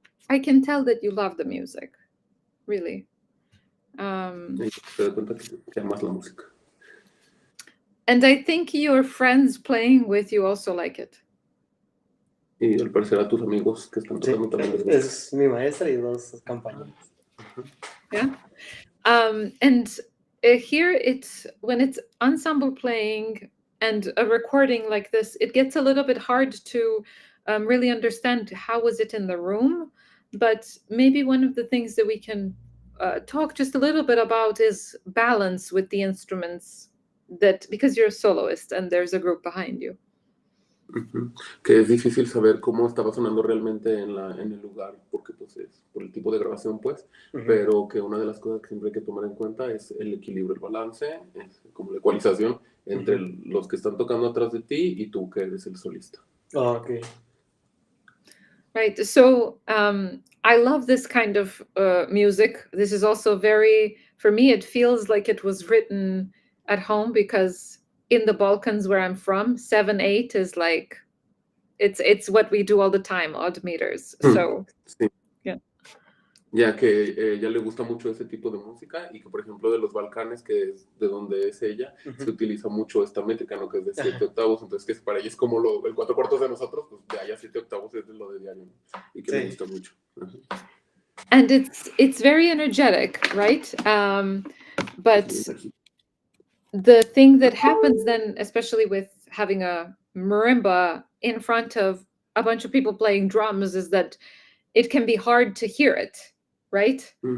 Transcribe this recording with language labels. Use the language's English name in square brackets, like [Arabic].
[English] I can tell that you love the music, really. [Spanish] Y te das cuenta que amas la música. [English] And I think your friends playing with you also like it. [Spanish] Y al parecer a tus amigos que están Sí, tocando también les gusta. es mi maestra y 2 compañeros. [English] Yeah. And here it's when it's ensemble playing and a recording like this, it gets a little bit hard to really understand how was it in the room. But maybe one of the things that we can talk just a little bit about is balance with the instruments, that because you're a soloist and there's a group behind you. [Spanish] Que es difícil saber cómo estaba sonando realmente en el lugar, porque pues es por el tipo de grabación, pues, pero que una de las cosas que siempre hay que tomar en cuenta es el equilibrio, el balance, es como la ecualización entre los que están tocando atrás de ti y tú que eres el solista. [English] Oh, okay. Right. So I love this kind of music. This is also very, for me, it feels like it was written at home, because in the Balkans where I'm from, 7/8 is like, it's what we do all the time, odd meters. So [Spanish] Sí. [English] Yeah. [Spanish] Ya que ella le gusta mucho ese tipo de música y que, por ejemplo, de los Balcanes, que es de donde es ella, se utiliza mucho esta métrica, ¿no? Que es de 7 octavos, entonces que para ella es como el 4/4 de nosotros, pues de allá 7 octavos es de lo de diario, ¿no? Y que le gusta mucho. [English] And it's very energetic, right? But the thing that happens then, especially with having a marimba in front of a bunch of people playing drums, is that it can be hard to hear it, right?